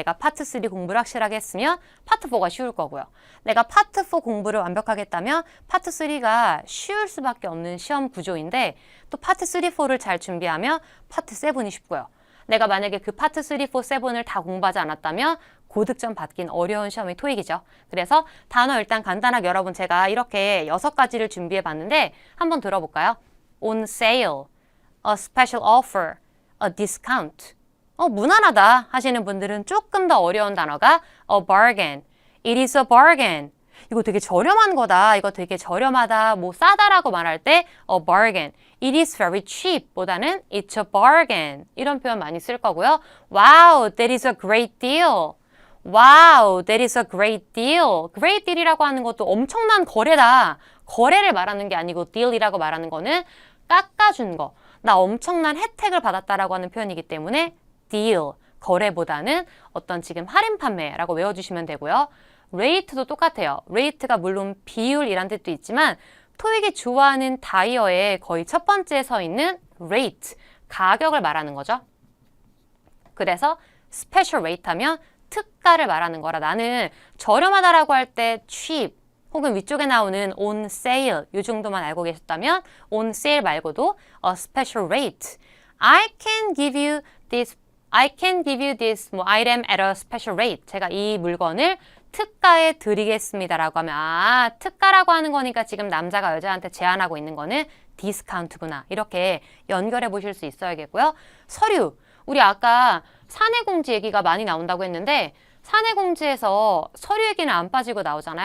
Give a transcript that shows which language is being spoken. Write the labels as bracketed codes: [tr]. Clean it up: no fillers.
[ko] 내가 파트 3 공부를 확실하게 했으면 파트 4가 쉬울 거고요. 내가 파트 4 공부를 완벽하게 했다면 파트 3가 쉬울 수밖에 없는 시험 구조인데 또 파트 3, 4를 잘 준비하면 파트 7이 쉽고요. 내가 만약에 그 파트 3, 4, 7을 다 공부하지 않았다면 고득점 받긴 어려운 시험이 토익이죠. 그래서 단어 일단 간단하게 여러분 제가 이렇게 6가지를 준비해 봤는데 한번 들어볼까요? [en] On sale, a special offer, a discount. [ko] 무난하다 하시는 분들은 조금 더 어려운 단어가 a bargain. [en] It is a bargain. [ko] 이거 되게 저렴한 거다. 이거 되게 저렴하다. 뭐 싸다라고 말할 때 a bargain. [en] It is very cheap [ko] 보다는 [en] it's a bargain. [ko] 이런 표현 많이 쓸 거고요. [en] Wow, that is a great deal. Wow, that is a great deal. [ko] Great deal이라고 하는 것도 엄청난 거래다. 거래를 말하는 게 아니고 deal이라고 말하는 거는 깎아준 거. 나 엄청난 혜택을 받았다라고 하는 표현이기 때문에 deal, 거래보다는 어떤 지금 할인 판매라고 외워주시면 되고요. rate도 똑같아요. rate가 물론 비율이란 뜻도 있지만 토익이 좋아하는 다이어에 거의 첫 번째에 서 있는 rate, 가격을 말하는 거죠. 그래서 special rate 하면 특가를 말하는 거라 나는 저렴하다라고 할 때 cheap 혹은 위쪽에 나오는 on sale 이 정도만 알고 계셨다면 on sale 말고도 a special rate. [en] I can give you this I can give you this item at a special rate. [ko] 제가 이 물건을 특가에 드리겠습니다라고 하면 아, 특가라고 하는 거니까 지금 남자가 여자한테 제안하고 있는 거는 디스카운트구나. 이렇게 연결해 보실 수 있어야겠고요. 서류. 우리 아까 사내공지 얘기가 많이 나온다고 했는데 사내공지에서 서류 얘기는 안 빠지고 나오잖아요.